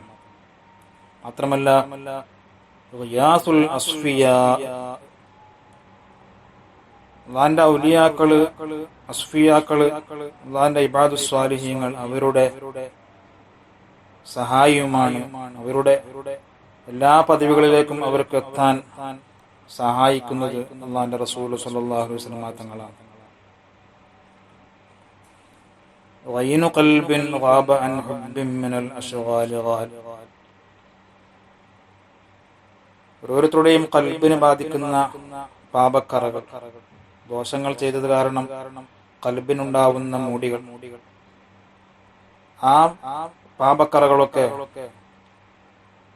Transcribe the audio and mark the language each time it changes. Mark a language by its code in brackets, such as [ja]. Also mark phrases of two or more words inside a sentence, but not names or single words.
[ml] മാത്രമല്ല [ar] غياث الأصفياء, [ml] അല്ലാഹുവിന്റെ ഔലിയാക്കള്, അസ്ഫിയാക്കള്, അല്ലാഹുവിന്റെ [ar] عباد الصالحين [ml] അവരുടെ സഹായിയുമാണ്. അവരുടെ എല്ലാ പദവികളിലേക്കും അവർക്ക് എത്താൻ സഹായിക്കുന്നത് അല്ലാഹുവിന്റെ റസൂൽ [ar] صلى الله عليه وسلم [ml] തങ്ങളാണ്. [ar] غين قلب غاب عن حب من الأشغال غال, [ml] ഓരോരുത്തരുടെയും കൽബിനെ ബാധിക്കുന്ന പാപക്കറകൾ, ദോഷങ്ങൾ ചെയ്തത് കാരണം കൽബിനുണ്ടാവുന്ന മൂടികൾ, ആ പാപക്കറകളൊക്കെ